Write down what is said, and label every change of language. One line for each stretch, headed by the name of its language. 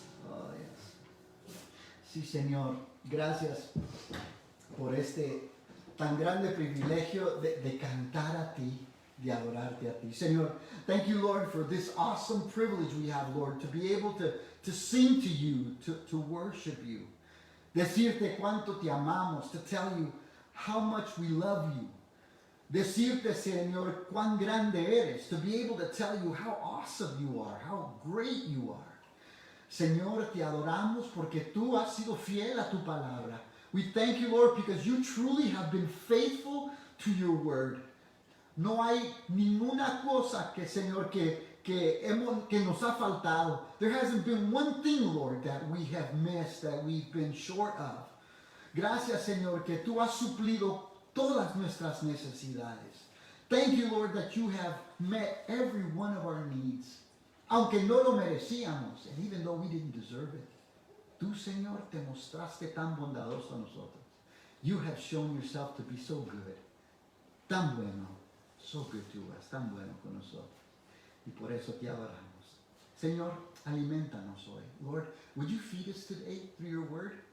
English: Oh, yes.
Spanish: Sí, Señor, gracias por este tan grande privilegio de cantar a ti, de adorarte a ti.
English: Señor, thank you, Lord, for this awesome privilege we have, Lord, to be able to sing to you, to worship you,
Spanish: decirte cuánto te amamos,
English: to tell you how much we love you,
Spanish: decirte, Señor, cuán grande eres,
English: to be able to tell you how awesome you are, how great you are.
Spanish: Señor, te adoramos porque tú has sido fiel a tu palabra.
English: We thank you, Lord, because you truly have been faithful to your word.
Spanish: No hay ninguna cosa que, Señor, que nos ha faltado.
English: There hasn't been one thing, Lord, that we have missed, that we've been short of.
Spanish: Gracias, Señor, que tú has suplido todas nuestras necesidades.
English: Thank you, Lord, that you have met every one of our needs.
Spanish: Aunque no lo merecíamos,
English: and even though we didn't deserve it.
Spanish: Tú, Señor, te mostraste tan bondadoso a nosotros.
English: You have shown yourself to be so good.
Spanish: Tan bueno.
English: So good to us.
Spanish: Tan bueno con nosotros. Y por eso te adoramos. Señor, alimentanos hoy.
English: Lord, would you feed us today through your word?